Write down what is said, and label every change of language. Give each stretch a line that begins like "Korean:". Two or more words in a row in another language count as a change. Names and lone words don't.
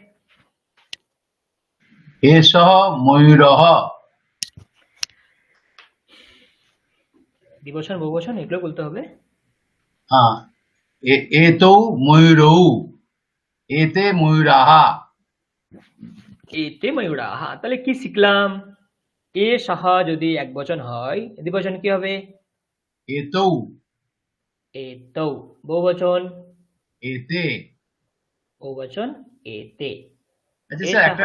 Sanskrit: एषः मयूरः।
Bangla: দ্বিবচন, বহুবচন এগুলো বলতে হবে।
Sanskrit: हाँ, एतौ मयूरौ, एते मयूराः। এতে ময়ূরাহ,
Bangla: তাহলে কি শিখলাম? এষः যদি এক বচন হয়, দ্বিবচন কি হবে?
Sanskrit: एतौ,
Bangla: এতৌ। বহুবচন,
Sanskrit: एते।
Bangla: বহুবচন এতে। আচ্ছা স্যার, একটা